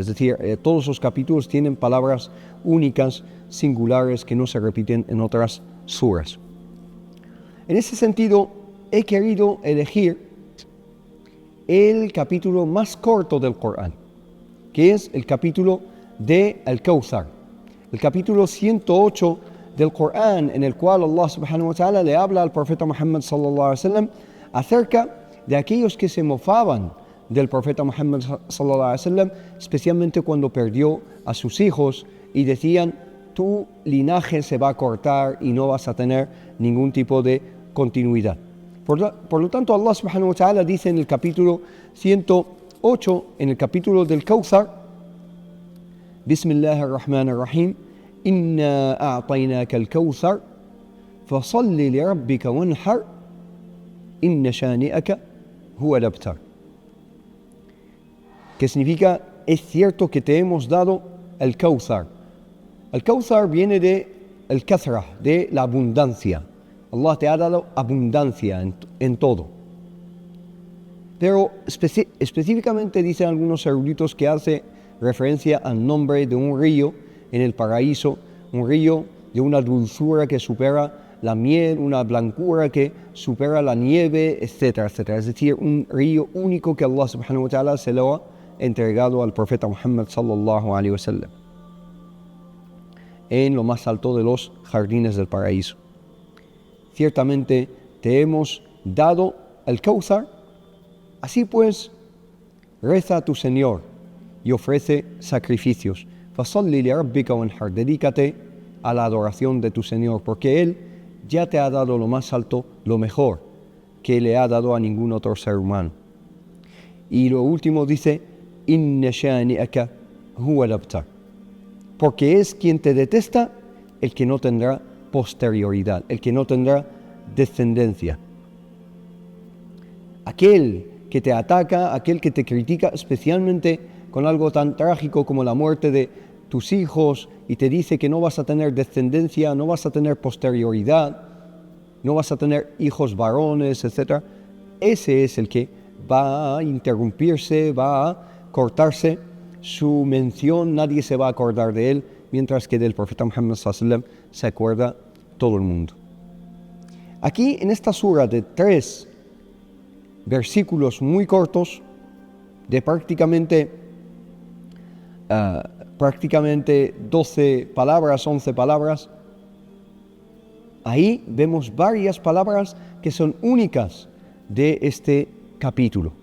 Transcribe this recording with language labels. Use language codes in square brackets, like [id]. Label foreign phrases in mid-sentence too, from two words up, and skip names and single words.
[es] Es decir, todos los capítulos tienen palabras únicas, singulares, que no se repiten en otras suras. En ese sentido, he querido elegir el capítulo más corto del Corán, que es el capítulo de Al-Kawthar, el capítulo 108 del Corán, en el cual [ar] الله سبحانه وتعالى [es] le habla al profeta Muhammad [ar] صلى الله عليه وسلم [es] acerca de aquellos que se mofaban del profeta Muhammad [ar] صلى الله عليه وسلم, [es] especialmente cuando perdió a sus hijos y decían: tu linaje se va a cortar y no vas a tener ningún tipo de continuidad. Por lo tanto, [ar] الله سبحانه وتعالى [es] dice en el capítulo 108, en el capítulo del Kawthar: [ar] بسم الله الرحمن الرحيم إنا أعطيناك الكوثر فصل لربك وانحر إن شانئك هو الأبتر. [es] Que significa: es cierto que te hemos dado el Kawthar. El Kawthar viene de el kathra, de la abundancia. Allah te ha dado abundancia en todo. Pero específicamente dicen algunos eruditos que hace referencia al nombre de un río en el paraíso, un río de una dulzura que supera la miel, una blancura que supera la nieve, etcétera, etcétera. Es decir, un río único que [ar] الله سبحانه وتعالى [es] se lo ha entregado al profeta Muhammad [ar] صلى الله عليه وسلم [es] en lo más alto de los jardines del paraíso. Ciertamente te hemos dado el Kawthar, así pues reza a tu Señor y ofrece sacrificios. [ar] فصل لربك وانحر, [es] dedícate a la adoración de tu Señor, porque Él ya te ha dado lo más alto, lo mejor que le ha dado a ningún otro ser humano. Y lo último dice: [ar] إن شانئك هو الأبتر, [es] porque es quien te detesta el que no tendrá posterioridad, el que no tendrá descendencia. Aquel que te ataca, aquel que te critica, especialmente con algo tan trágico como la muerte de tus hijos, y te dice que no vas a tener descendencia, no vas a tener posterioridad, no vas a tener hijos varones, etc. Ese es el que va a interrumpirse, va a cortarse su mención, nadie se va a acordar de él, mientras que del profeta Muhammad [ar] صلى الله عليه وسلم [es] se acuerda todo el mundo. Aquí en esta sura de 3 versículos muy cortos, de prácticamente 12 palabras, 11 palabras, ahí vemos varias palabras que son únicas de este capítulo.